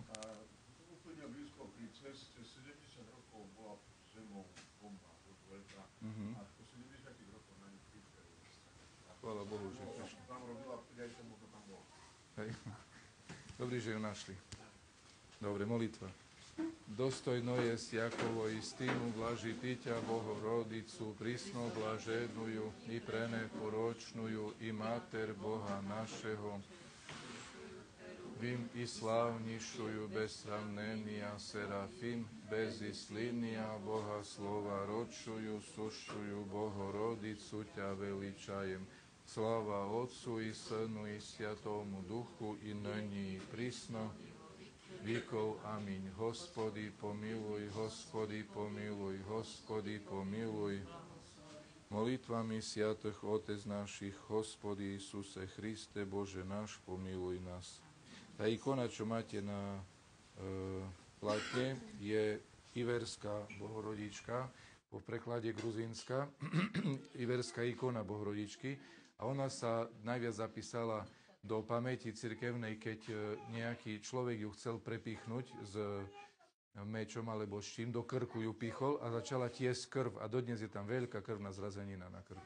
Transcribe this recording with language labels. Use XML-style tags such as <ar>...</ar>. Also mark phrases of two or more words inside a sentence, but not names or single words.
<sk>a úplne blízko pri ceste 70 rokov bola zemou bomba do dvojka. A po 70 rokov na ňu prišli. chvála Bohu, že prišli. Tam robila aj tomu, kto tam bol. Hej. Dobrý, že ju našli. Dobre, molitva.</sk> <cu>Dostojno jest Jakovo istinu blaži Ťa Bohorodicu, prisno blaženuju i preneporočnuju i Mater Boha našeho, vim i slavnišuju besravnenija Serafim, bez islinija Boha slova ročuju, sušuju Bohorodicu Ťa veličajem. Slava Otcu i Synu i Svjatomu Duhu i nyní i prisno, Víkov, amin. Hospody, pomiluj, Hospody, pomiluj, Hospody, pomiluj. Molitvami sviatých Otec našich, Hospody Isuse Christe, Bože náš, pomiluj nás.</cu> <sk>Tá ikona, čo máte na platne je Iverská Bohorodička, po preklade gruzínska, Iverská ikona Bohorodičky, a ona sa najviac zapísala do pamäti cirkevnej, keď nejaký človek ju chcel prepichnúť s mečom alebo s čím, do krku ju pichol a začala tiesť krv a dodnes je tam veľká krvná zrazenina na krku.</sk>